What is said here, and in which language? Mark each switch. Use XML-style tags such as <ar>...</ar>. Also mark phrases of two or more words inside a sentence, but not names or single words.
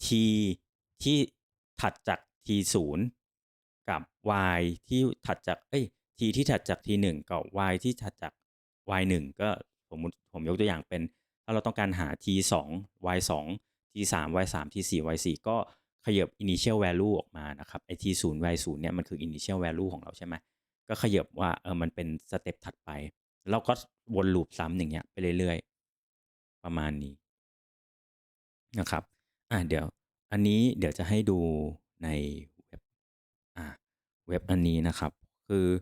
<th>ที่ถัดจาก t 0กับ y ที่ถัดจากt ที่ถัดจาก t 1กับ y ที่ถัดจาก y 1ก็ผม ยกตัวอย่างเป็นถ้าเราต้องการหา t 2 y 2 t 3 y 3 t 4 y 4ก็ขยับ</th> <en>initial value</en> <th>ออกมานะครับไอ้ t 0 y 0เนี่ยมันคือ</th> <en>initial value</en> <th>ของเราใช่ไหมก็ขยับว่ามันเป็นสเต็ปถัดไปแล้วก็วนลูปซ้ำอย่างเงี้ยไปเรื่อยๆประมาณนี้นะครับเดี๋ยวจะให้ดูในเว็บอ่าเว็บอันนี้นะครับคือ</th>